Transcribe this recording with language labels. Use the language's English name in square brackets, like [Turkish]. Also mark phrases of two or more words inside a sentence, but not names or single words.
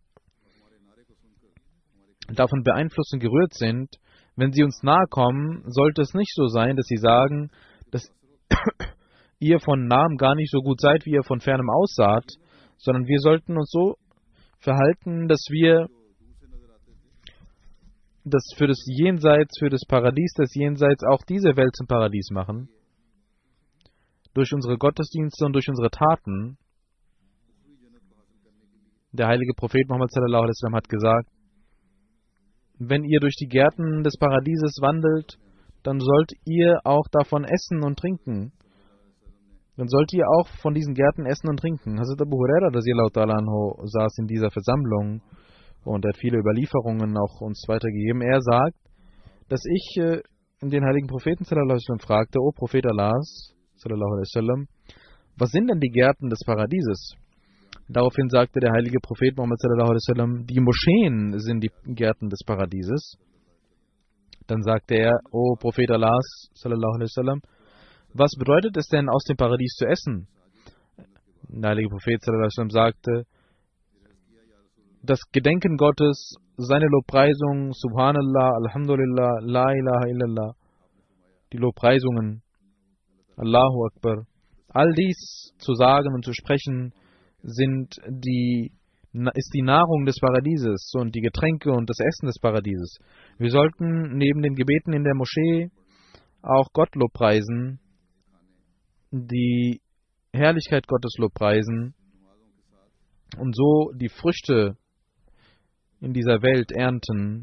[German] davon beeinflusst und gerührt sind, wenn sie uns nahe kommen, sollte es nicht so sein, dass sie sagen, dass ihr von nahem gar nicht so gut seid, wie ihr von fernem aussaht, sondern wir sollten uns so verhalten, dass wir das für das Jenseits, für das Paradies des Jenseits auch diese Welt zum Paradies machen. Durch unsere Gottesdienste und durch unsere Taten. Der heilige Prophet Muhammad [Arabic] صلى الله عليه وسلم [German] hat gesagt, wenn ihr durch die Gärten des Paradieses wandelt, dann sollt ihr auch davon essen und trinken. Dann sollt ihr auch von diesen Gärten essen und trinken. Hazrat Abu Huraira [Arabic] رضي الله تعالى عنه [German] saß in dieser Versammlung und er hat viele Überlieferungen auch uns weitergegeben. Er sagt, dass ich den heiligen Propheten [Arabic] صلى الله عليه وسلم [German] fragte: O Prophet Allahs [Arabic] صلى الله عليه وسلم, [German] was sind denn die Gärten des Paradieses? Daraufhin sagte der heilige Prophet Muhammad [Arabic] صلى الله عليه وسلم: [German] Die Moscheen sind die Gärten des Paradieses. Dann sagte er: O Prophet Allahs [Arabic] صلى الله عليه وسلم, [German] was bedeutet es denn, aus dem Paradies zu essen? Der heilige Prophet [Arabic] صلى الله عليه وسلم [German] sagte: Das Gedenken Gottes, seine Lobpreisung, [Arabic] سبحان الله الحمد لله لا إله إلا الله, [German] die Lobpreisungen, [Arabic] الله أكبر, [German] all dies zu sagen und zu sprechen, ist die Nahrung des Paradieses und die Getränke und das Essen des Paradieses. Wir sollten neben den Gebeten in der Moschee auch Gott lobpreisen, die Herrlichkeit Gottes lobpreisen und so die Früchte in dieser Welt ernten.